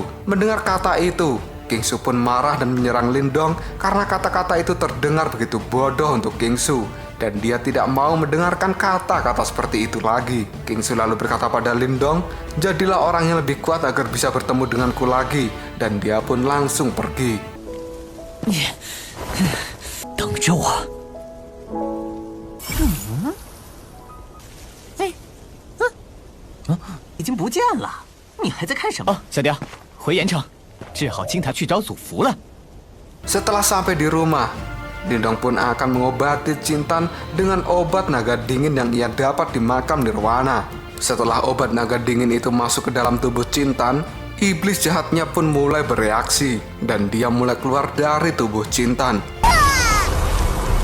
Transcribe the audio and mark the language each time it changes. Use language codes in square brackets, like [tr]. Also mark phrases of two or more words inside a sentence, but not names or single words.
[id] Mendengar kata itu, Qingsu pun marah dan menyerang Lindong karena kata-kata itu terdengar begitu bodoh untuk Qingsu. Dan dia tidak mau mendengarkan kata-kata seperti itu lagi. Qingsu lalu berkata pada Lindong, jadilah orang yang lebih kuat agar bisa bertemu denganku lagi. Dan dia pun langsung pergi. [zh] 等着我。已经不见了，你还在看什么？哦，小雕，回盐城，治好青苔去找祖福了。 [id] Setelah sampai di rumah, Lindong pun akan mengobati Cintan dengan obat naga dingin yang ia dapat di makam Nirwana. Setelah obat naga dingin itu masuk ke dalam tubuh Cintan, iblis jahatnya pun mulai bereaksi dan dia mulai keluar dari tubuh Cintan.